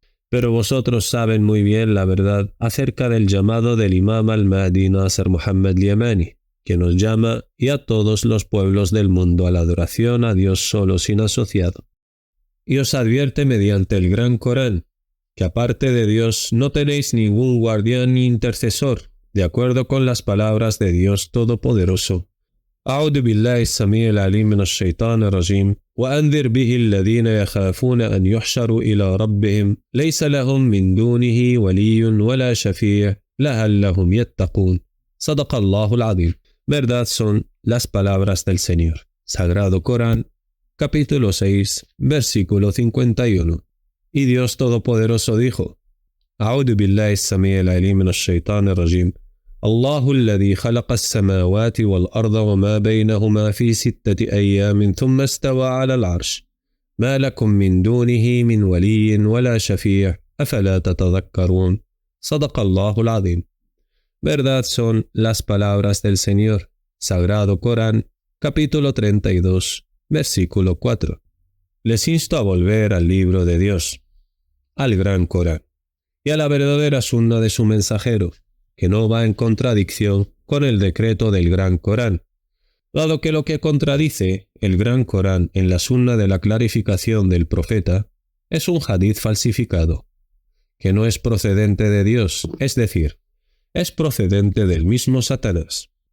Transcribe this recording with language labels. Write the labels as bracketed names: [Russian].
[Spanish] Pero vosotros saben muy bien la verdad acerca del llamado del imam al-Mahdi Nasser Muhammad al-Yemani, que nos llama y a todos los pueblos del mundo a la adoración a Dios solo sin asociado. Y os advierte mediante el Gran Corán, que aparte de Dios no tenéis ningún guardián ni intercesor, de acuerdo con las palabras de Dios Todopoderoso. [Arabic] أعوذ بالله السميع العليم من الشيطان الرجيم وأنذر به الذين يخافون أن يحشروا إلى ربهم ليس لهم من دونه ولي ولا شفيع لعلهم يتقون. صدق الله العظيم. [Spanish] Verdad son las palabras del Señor. Sagrado Corán, capítulo 6, versículo 51. Y Dios Todopoderoso dijo: [Arabic] أعوذ بالله السميع العليم من الشيطان الرجيم الله الذي خلق السماوات والأرض وما بينهما في 6 أيام ثم استوى على العرش ما لكم من دونه من ولي ولا شفيع أفلا تتذكرون. صدق الله العظيم. [Spanish] Verdad son las palabras del Señor. Sagrado Corán, capítulo 32, versículo 4. Les insto a volver al libro de Dios, al Gran Corán, y a la verdadera sunna de su mensajero, que no va en contradicción con el decreto del Gran Corán, dado que lo que contradice el Gran Corán en la sunna de la clarificación del profeta es un hadith falsificado, que no es procedente de Dios, es decir, es procedente del mismo Satanás.